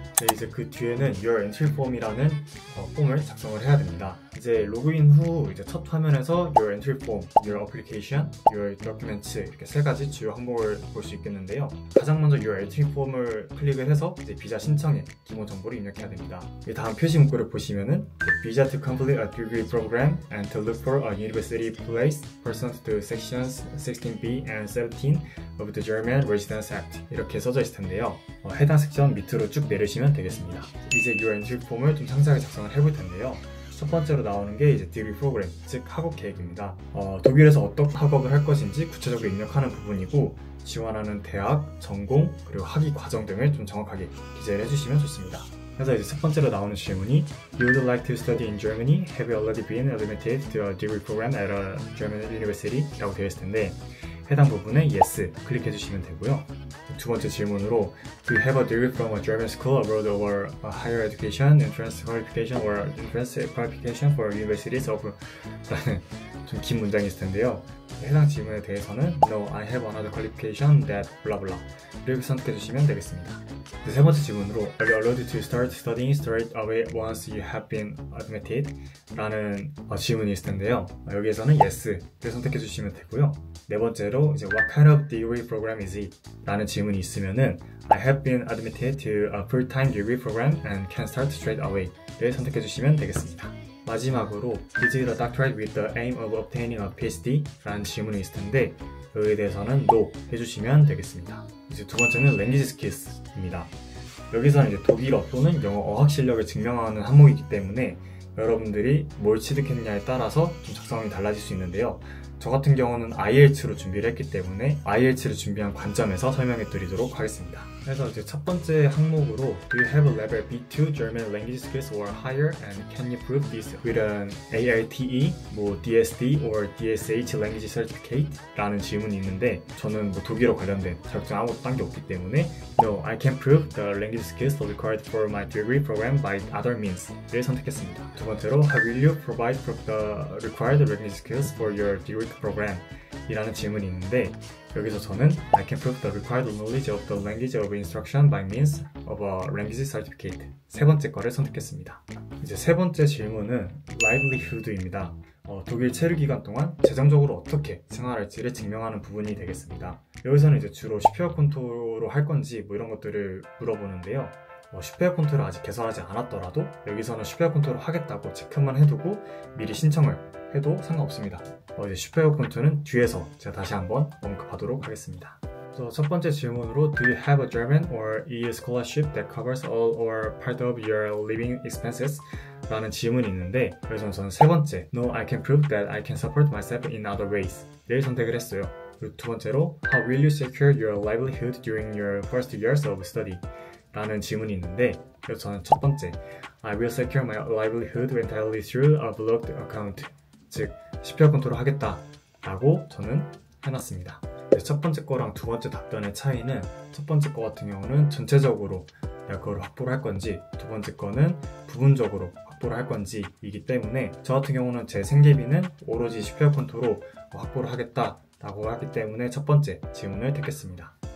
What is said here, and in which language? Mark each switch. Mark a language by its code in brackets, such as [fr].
[ko] 네, 이제 그 뒤에는 Your Entry Form이라는 폼을 작성을 해야 됩니다. 이제 로그인 후 이제 첫 화면에서 Your Entry Form, Your Application, Your Documents 이렇게 세 가지 주요 항목을 볼 수 있겠는데요. 가장 먼저 Your Entry Form을 클릭을 해서 이제 비자 신청의 기본 정보를 입력해야 됩니다. 다음 표시 문구를 보시면은 [en] Visa to complete a degree program and to look for a university place pursuant to sections 16b and 17 of the German Residence Act [ko] 이렇게 써져 있을 텐데요. 해당 섹션 밑으로 쭉 내리시면 되겠습니다. 이제 Your Entry Form을 좀 상세하게 작성을 해볼 텐데요. 첫 번째로 나오는 게 이제 디그리 프로그램, 즉 학업 계획입니다. 독일에서 어떤 학업을 할 것인지 구체적으로 입력하는 부분이고 지원하는 대학, 전공, 그리고 학위 과정 등을 좀 정확하게 기재를 해주시면 좋습니다. [en] 그래서 이제 첫 번째로 나오는 질문이 You would like to study in Germany? Have you already been admitted to a degree program at a German university? [ko] 라고 되어 있을 텐데 해당 부분에 Yes 클릭해 주시면 되고요. 두 번째 질문으로 [en] Do you have a degree from a German school abroad or a higher education, entrance qualification or entrance qualification for universities of [ko] 라는 좀 긴 문장이 있을 텐데요. 해당 질문에 대해서는 [en] No, I have another qualification that blah blah [ko] 이렇게 선택해 주시면 되겠습니다. [en] 세 번째 질문으로 Are you allowed to start studying straight away once you have been admitted? [ko] 라는 질문이 있을 텐데요. 여기에서는 Yes를 선택해 주시면 되고요. 네 번째로 번째로 이제 [en] What kind of degree program is it? [ko] 라는 질문이 있으면은 [en] I have been admitted to a full-time degree program and can start straight away [ko] 를 선택해 주시면 되겠습니다. [en] 마지막으로 Is it a doctorate with the aim of obtaining a PhD? [ko] 라는 질문이 있을 텐데 여기에 대해서는 No 해주시면 되겠습니다. 이제 두 번째는 Language Skills입니다. 여기서는 이제 독일어 또는 영어 어학 실력을 증명하는 항목이기 때문에 여러분들이 뭘 취득했냐에 따라서 좀 작성이 달라질 수 있는데요. 저 같은 경우는 IELTS로 준비를 했기 때문에 IELTS를 준비한 관점에서 설명해 드리도록 하겠습니다. [en] 그래서 이제 첫 번째 항목으로 Do you have a level B2 German language skills or higher and can you prove this with an ALTE, DSD or DSH language certificate? [ko] 라는 질문이 있는데 저는 독일어 관련된 자격증 아무것도 딴 게 없기 때문에 [en] No, I can prove the language skills required for my degree program by other means [ko] 를 선택했습니다. [en] 두 번째로 Will you provide the required language skills for your degree program? [ko] 이라는 질문이 있는데 여기서 저는 [en] I can prove the required knowledge of the language of instruction by means of a language certificate [ko] 세 번째 거를 선택했습니다. 이제 세 번째 질문은 livelihood입니다. 독일 체류 기간 동안 재정적으로 어떻게 생활할지를 증명하는 부분이 되겠습니다. 여기서는 이제 주로 슈페어 콘토로 할 건지 이런 것들을 물어보는데요. 슈페어 콘토를 아직 개설하지 않았더라도 여기서는 슈페어 콘토를 하겠다고 체크만 해두고 미리 신청을 해도 상관없습니다. 이제 슈페어 콘토는 뒤에서 제가 다시 한번 언급하도록 하겠습니다. [en] 그래서 첫 번째 질문으로 Do you have a German or EU scholarship that covers all or part of your living expenses? [ko] 라는 질문이 있는데 여기서 저는 세 번째 [en] No, I can prove that I can support myself in other ways [ko] 를 선택을 했어요. [en] 그리고 두 번째로 How will you secure your livelihood during your first years of study? [ko] 라는 질문이 있는데 그래서 저는 첫 번째 [en] I will secure my livelihood entirely through a blocked account [ko] 즉 슈페어 콘토를 하겠다 라고 저는 해놨습니다. 첫 번째 거랑 두 번째 답변의 차이는 첫 번째 거 같은 경우는 전체적으로 내가 그걸 확보를 할 건지 두 번째 거는 부분적으로 확보를 할 건지 이기 때문에 저 같은 경우는 제 생계비는 오로지 슈페어 콘토로 확보를 하겠다 라고 하기 때문에 첫 번째 질문을 택했습니다.